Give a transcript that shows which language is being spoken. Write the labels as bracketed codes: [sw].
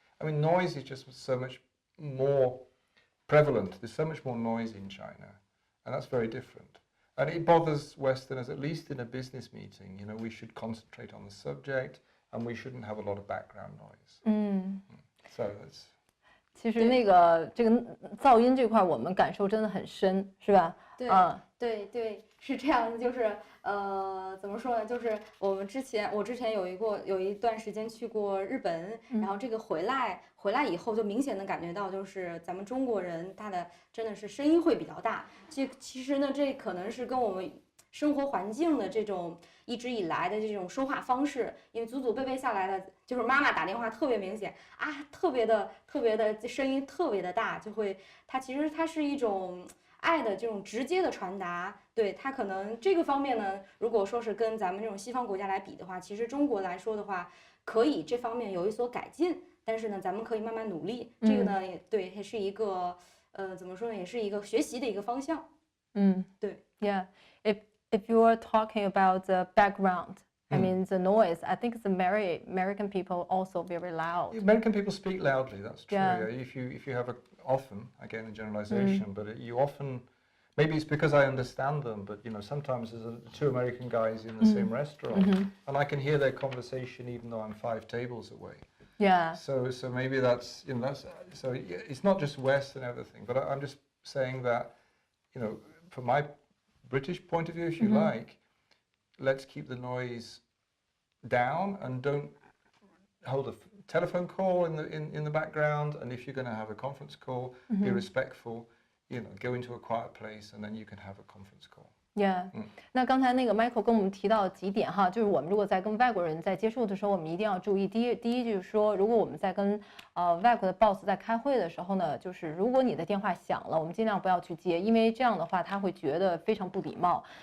[en] I mean, noise is just so much more prevalent. There's so much more noise in China, and that's very different. And it bothers Westerners, at least in a business meeting. We should concentrate on the subject, and we shouldn't have a lot of background noise. So that's. [zh] 其实这个噪音这块，我们感受真的很深，是吧？对，是这样的，就是怎么说呢？就是我之前有一段时间去过日本，然后这个回来以后，就明显的感觉到，就是咱们中国人他的真的是声音会比较大。其实呢，这可能是跟我们生活环境的这种一直以来的这种说话方式，因为祖祖辈辈下来的，就是妈妈打电话特别明显啊，特别的声音特别的大，就会其实它是一种爱的这种直接的传达。对，它可能这个方面呢，如果说是跟咱们这种西方国家来比的话，其实中国来说的话，可以这方面有一所改进，但是呢，咱们可以慢慢努力。这个呢，也是一个怎么说呢，也是一个学习的一个方向。对。 [en] Yeah. If you are talking about the background, I mean the noise, I think the American people also very loud. American people speak loudly, that's true. Yeah. If you have often, again a generalization, but you often, maybe it's because I understand them, but sometimes there's two American guys in the same restaurant, and I can hear their conversation even though I'm 5 tables away. Yeah. So maybe that's so it's not just West and everything, but I'm just saying that from my British point of view, if you like, let's keep the noise down and don't hold a telephone call in the background. And if you're going to have a conference call, be respectful. Go into a quiet place, and then you can have a conference call. Yeah. [zh] 那刚才那个 Michael 跟我们提到几点哈，就是我们如果在跟外国人在接触的时候，我们一定要注意。第一就是说，如果我们在跟外国的 boss 在开会的时候呢，就是如果你的电话响了，我们尽量不要去接，因为这样的话他会觉得非常不礼貌。